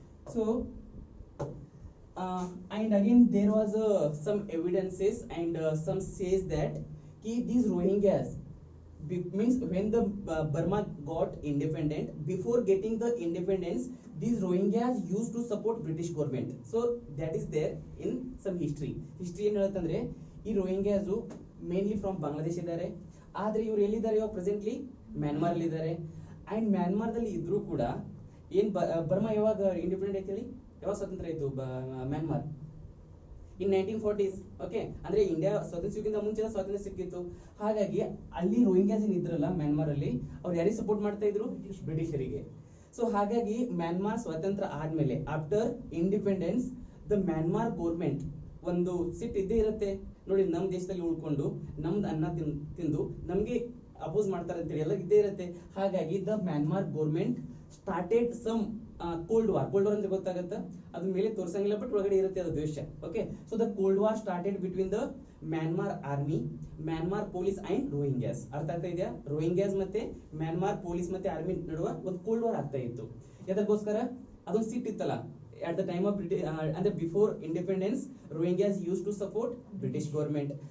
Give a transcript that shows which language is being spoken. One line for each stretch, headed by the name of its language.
English: So and again there was some evidences and some says that these Rohingyas means when the Burma got independent, before getting the independence, these Rohingyas used to support British government. So that is there in some history
Kannada: ಏನು ಹೇಳುತ್ತಂದ್ರೆ ಈ
English: Rohingyas mainly from Bangladesh
Kannada: ಇದ್ದಾರೆ, ಆದ್ರೆ ಇವರು ಎಲ್ಲಿದ್ದಾರೆ ಇವಾಗ presently Myanmar ಅಲ್ಲಿ ಇದ್ದಾರೆ. And Myanmar ದಲ್ಲಿ ಇದ್ರೂ ಕೂಡ ಏನ್ ಬರ್ಮಾ ಯಾವಾಗ ಇಂಡಿಪೆಂಡೆಂಟ್ ಐತಿ ಹೇಳಿ, ಯಾವಾಗ ಸ್ವತಂತ್ರ ಆಯ್ತು ಮ್ಯಾನ್ಮಾರ್? ಇನ್ 1940s. ಓಕೆ, ಅಂದ್ರೆ ಇಂಡಿಯಾ ಸ್ವತಂತ್ರ ಸಿಕ್ಕಿಂತ ಮುಂಚೆ ಸ್ವಾತಂತ್ರ್ಯ ಸಿಕ್ಕಿತ್ತು. ಹಾಗಾಗಿ ಅಲ್ಲಿ ರೋಹಿಂಗ್ಯಾಸ್ ಏನ್ ಇದ್ರಲ್ಲ ಮ್ಯಾನ್ಮಾರ್ ಅಲ್ಲಿ, ಅವ್ರು ಯಾರಿಗೆ ಸಪೋರ್ಟ್ ಮಾಡ್ತಾ ಇದ್ರು? ಬ್ರಿಟಿಷರಿಗೆ. ಸೊ ಹಾಗಾಗಿ ಮ್ಯಾನ್ಮಾರ್ ಸ್ವತಂತ್ರ ಆದ್ಮೇಲೆ
English: after independence the Myanmar government
Kannada: ಒಂದು ಸಿಟ್ ಇದ್ದೇ ಇರುತ್ತೆ ನೋಡಿ, ನಮ್ಮ ದೇಶದಲ್ಲಿ ಉಳ್ಕೊಂಡು ನಮ್ದು ಅನ್ನ ತಿಂದು ನಮ್ಗೆ ಅಪೋಸ್ ಮಾಡ್ತಾರೆ ಅಂತೇಳಿ ಎಲ್ಲ ಇದ್ದೇ ಇರುತ್ತೆ. ಹಾಗಾಗಿ
English: the Myanmar government started some cold war
Kannada: ಅಂದ್ರೆ ಗೊತ್ತಾಗತ್ತ, ಅದ್ರ ಮೇಲೆ ತೋರ್ಸಂಗಿಲ್ಲ ಬಟ್ ಒಳಗಡೆ ಇರುತ್ತೆ ಅದು ದ್ವೇಷ.
English: Okay, so the cold war started between the Myanmar army, Myanmar police and Rohingyas.
Kannada: ಅರ್ಥ ಆಗ್ತಾ ಇದೆಯಾ? ರೋಹಿಂಗ್ಯಾಸ್ ಮತ್ತೆ ಮ್ಯಾನ್ಮಾರ್ ಪೊಲೀಸ್ ಮತ್ತೆ ಆರ್ಮಿ ನಡುವ ಒಂದು ಕೋಲ್ಡ್ ವಾರ್ ಆಗ್ತಾ ಇತ್ತು. ಎದಕ್ಕೋಸ್ಕರ? ಅದೊಂದು ಸಿಟ್ ಇತ್ತಲ್ಲ,
English: at the time of British and before independence, Rohingyas used to support British government.